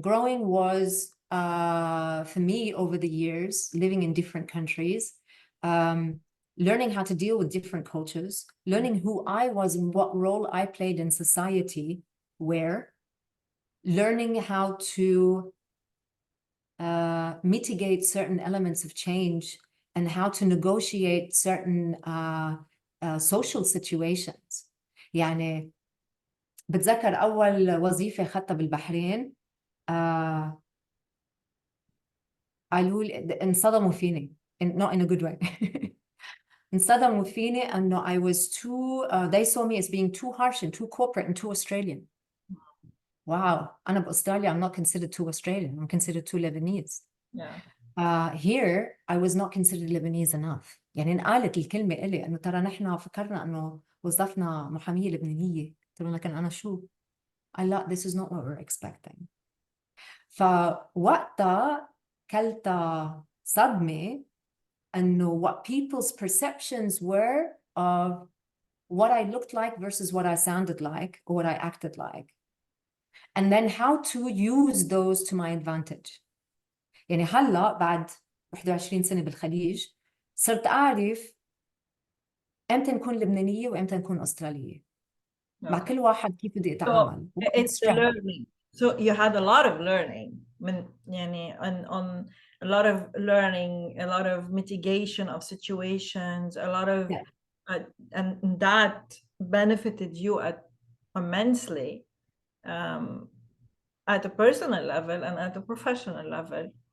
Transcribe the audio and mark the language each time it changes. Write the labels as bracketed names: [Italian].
[English] Growing was, for me over the years, living in different countries, learning how to deal with different cultures, learning who I was and what role I played in society, where, learning how to mitigate certain elements of change and how to negotiate certain social situations. [Arabic] يعني بتذكر أول وظيفة أخذتها بالبحرين قالوا لي، انصدموا فيني, [English] not in a good way. [Arabic] انصدموا فيني أنه [English] I was too, they saw me as being too harsh and too corporate and too Australian. Wow, [Arabic] أنا بأستراليا [English] I'm not considered too Australian, I'm considered too Lebanese. Here I was not considered Lebanese enough. [Arabic] يعني انقالت الكلمة إلي أنه ترى نحن فكرنا أنه وظفنا محامية لبنانية. قلت لهم لكن أنا شو؟ لا, [English] this is not what we're expecting. [Arabic] فوقتها كلت صدمة أنه [English] what people's perceptions were of what I looked like versus what I sounded like or what I acted like. And then how to use those to my advantage. [Arabic] يعني هلا بعد 21 سنة بالخليج صرت أعرف إمتى نكون لبنانية وإمتى نكون أسترالية. مع كل واحد كيف بده يتعامل. [English] So it's the learning. So you had a lot of learning. يعني on a lot of learning, a lot of mitigation of situations, a lot of, and that benefited you immensely. um, at a personal level and at a professional level,